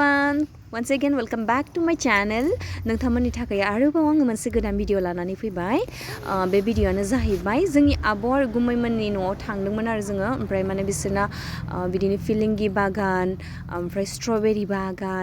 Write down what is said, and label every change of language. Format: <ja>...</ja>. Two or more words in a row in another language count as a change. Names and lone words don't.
<en>everyone, once again welcome back to my channel.</en> <brx>नोंथांमोननि थाखाय आरोबाव आङो मोनसे गोदान भिडिअ लानानै फैबाय। बे भिडिअआनो जाहैबाय जोंनि आब' आरो गुमैमोननि न'आव थांदोंमोन आरो जोङो ओमफ्राय माने बिसोरना बिदिनो फिलिंगि बागान ओमफ्राय स्ट्रबेरि बागान</brx>